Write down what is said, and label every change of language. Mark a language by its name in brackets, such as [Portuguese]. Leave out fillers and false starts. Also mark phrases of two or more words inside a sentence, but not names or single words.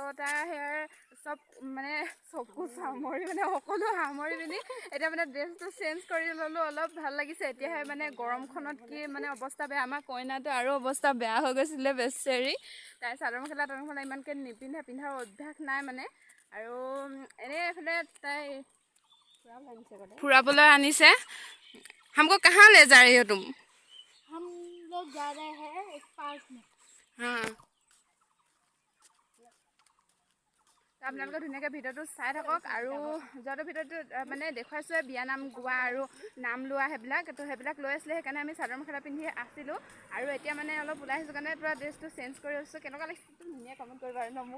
[Assamese] তো তাৰ সেয়াৰ চব চব মানে চকু সামৰি মানে সকলো সামৰি পিনি এতিয়া মানে ড্ৰেছটো চেঞ্জ কৰি ল'লোঁ অলপ ভাল লাগিছে এতিয়াহে মানে গৰমখনত কি মানে অৱস্থা বেয়া আমাৰ কইনাটো আৰু অৱস্থা বেয়া হৈ গৈছিলে বেচেৰি তাই চাদৰ মেখেলা ইমানকৈ নিপিন্ধে পিন্ধাৰ অভ্যাস নাই মানে আৰু এনেই এইফালে তাই ফুৰাবলৈ আনিছে [Hindi] हमको कहाँ ले जा रही हो तुम हम लोग जा रहे हैं एक पार्क में [Assamese] हाँ আপোনালোকে ধুনীয়াকৈ ভিডিঅ'টো চাই থাকক আৰু যোৱাটো ভিডিঅ'টো মানে দেখুৱাইছোঁ বিয়ানাম গোৱা আৰু নাম লোৱা সেইবিলাক লৈ আছিলে সেইকাৰণে আমি চাদৰ মেখেলা পিন্ধি আছিলোঁ আৰু এতিয়া মানে অলপ ওলাই আহিছোঁ কাৰণে পুৰা ড্ৰেছটো চেঞ্জ কৰি আছোঁ কেনেকুৱা লাগিছে ধুনীয়া কমেণ্ট কৰিব আৰু মোক